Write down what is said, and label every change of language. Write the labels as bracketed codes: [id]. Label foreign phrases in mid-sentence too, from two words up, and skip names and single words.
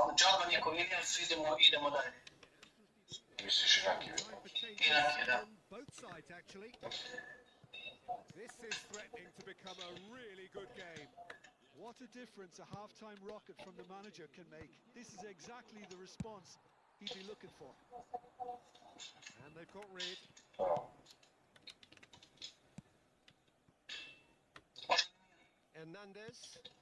[sr] Znači odmah nije Kovinijans, idemo dalje. Misliš Inaki? Inaki, da. [en] Both sides actually. This is threatening to become a really good game. What a difference a half-time rocket from the manager can make. This is exactly the response he'd be looking for. And they've got Reed. Hernandez.